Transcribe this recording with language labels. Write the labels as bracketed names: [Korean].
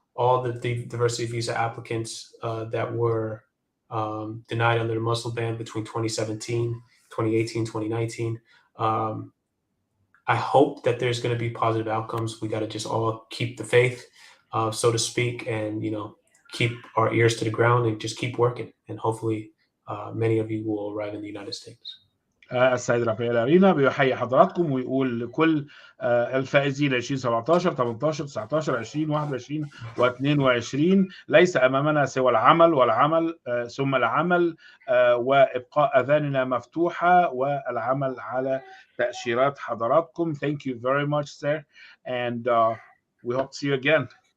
[English] all the diversity visa applicants that were denied under the Muslim ban between 2017, 2018, 2019. I hope that there's going to be positive outcomes. We got to just all keep the faith, so to speak, and, you know, keep our ears to the ground and just keep working. And hopefully many of you will arrive in the United States. [Arabic] السيد رافائل ارينا بيحيي حضراتكم ويقول لكل الفائزين 2017 18 19 20 21 و22 ليس امامنا سوى العمل والعمل ثم العمل وابقاء اذاننا مفتوحه والعمل على تاشيرات حضراتكم. [English] Thank you very much, sir, and we hope to see you again.